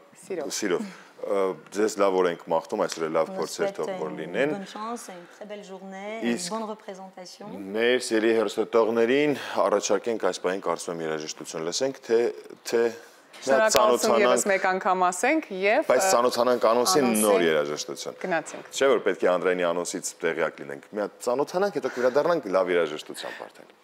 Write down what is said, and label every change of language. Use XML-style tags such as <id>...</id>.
<hy>Սիրով։ Ձեզ լավ օր ենք մաղթում, այսօր լավ փորձեր թող որ լինեն։</hy> <fr>Bonne chance, une très belle journée, une bonne représentation։</fr> <hy>Մեր սիրելի հեռուստատողներին առաջարկենք այս պահին կարծում եմ երաժշտություն լսենք, թե Շնորհակալություն ևս մեկ անգամ ասենք եւ բայց ծանոթանանք անոնսին նոր երաժշտություն։ Գնացինք։ Չէ՞ որ պետք է Անդրեյանի անոնսից տեղյակ լինենք։ Մի հատ ծանոթանանք, հետո կվերադառնանք լավ երաժշտությամբ արդեն։</hy>